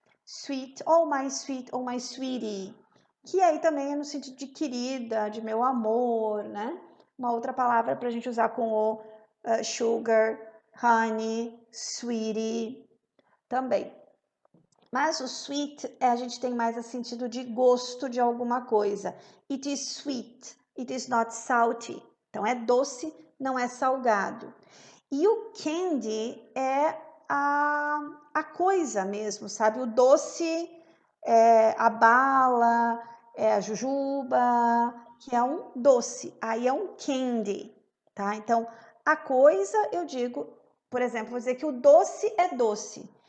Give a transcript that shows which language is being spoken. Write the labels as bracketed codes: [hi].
[pt] Sweet, [en] oh my sweetie, [pt] que aí também é no sentido de querida, de meu amor, né? Uma outra palavra para a gente usar com o sugar, honey, sweetie, também. Mas o sweet, a gente tem mais o sentido de gosto de alguma coisa. [en] It is sweet, it is not salty. [pt] Então, é doce, não é salgado. E o candy é a coisa mesmo, sabe? O doce é a bala, é a jujuba, que é um doce. Aí é um candy, tá? Então, a coisa, eu digo, por exemplo, vou dizer que o doce é doce.